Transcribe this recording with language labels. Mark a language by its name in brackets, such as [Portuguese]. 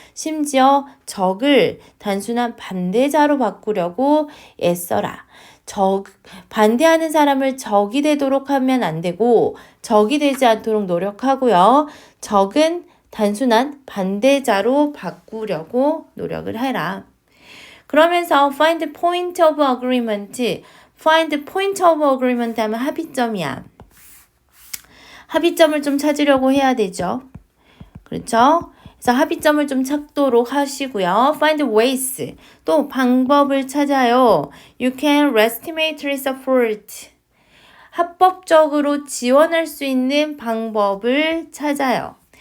[Korean] 심지어 적을 단순한 반대자로 바꾸려고 애써라. 반대하는 사람을 적이 되도록 하면 안 되고 적이 되지 않도록 노력하고요. 적은 단순한 반대자로 바꾸려고 노력을 해라. 그러면서 [English] find point of agreement. [Korean] find point of agreement 하면 합의점이야. 합의점을 좀 찾으려고 해야 되죠. 그렇죠? 그래서 합의점을 좀 찾도록 하시고요. [English] Find ways. [Korean] 또 방법을 찾아요. [English] You can legitimate support. [Korean] 합법적으로 지원할 수 있는 방법을 찾아요.